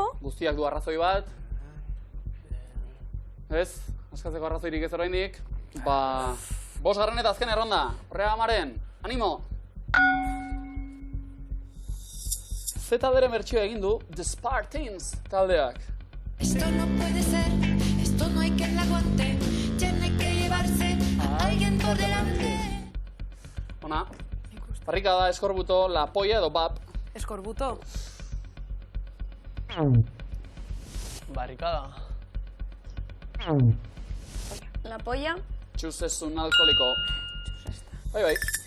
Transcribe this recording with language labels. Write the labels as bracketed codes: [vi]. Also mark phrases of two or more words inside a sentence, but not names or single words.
[eu] Guztiak du arrazoi bat. Ez? Askatzeko arrazoirik ez oraindik. Ba... 5. eta azken erronda. Horrega maren. Animo! Z-deren bertsioa egin du The Spartans taldeak. [es] Esto no puede ser, esto no hay quien la aguante, tiene que llevarse a alguien por delante. [eu] Ona. Barrikada, eskorbuto, la polla edo bap. Eskorbuto. Barrikada. La polla. Txusesun alkoholiko. Bai, bai.